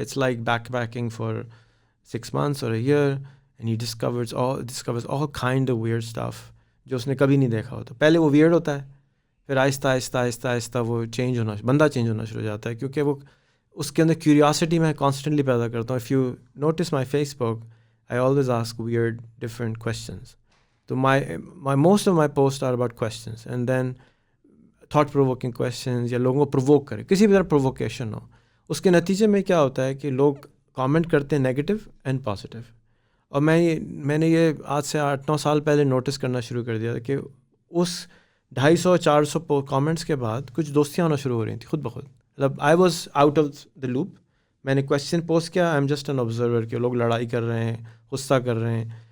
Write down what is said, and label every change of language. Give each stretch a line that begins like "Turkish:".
English: it's like backpacking for 6 months اور a year, and he discovers all kind of weird stuff
Urdu: جو اس نے کبھی نہیں دیکھا ہوتا. پہلے وہ ویئرڈ ہوتا ہے, پھر آہستہ آہستہ آہستہ آہستہ وہ چینج ہونا, بندہ چینج ہونا شروع ہو جاتا ہے, کیونکہ وہ اس کے اندر کیوریاسٹی میں کانسٹنٹلی پیدا کرتا ہوں.
English: If you notice my Facebook, I always ask weird, different questions. So most of my posts are about questions, and then thought-provoking questions,
Urdu: یا لوگوں کو پرووک کرے, کسی بھی طرح پرووکیشن ہو. اس کے نتیجے میں کیا ہوتا ہے کہ لوگ کامنٹ کرتے ہیں نیگیٹو اینڈ پازیٹیو. اور میں نے یہ آج سے 8-9 سال پہلے نوٹس کرنا شروع کر دیا تھا کہ اس 250-400 کامنٹس کے بعد کچھ دوستیاں ہونا شروع ہو رہی تھیں خود بخود. مطلب
English: I was out of the loop.
Urdu: میں نے کویشچن پوسٹ کیا,
English: I am just an observer,
Urdu: کہ لوگ لڑائی کر رہے ہیں, غصہ کر رہے ہیں.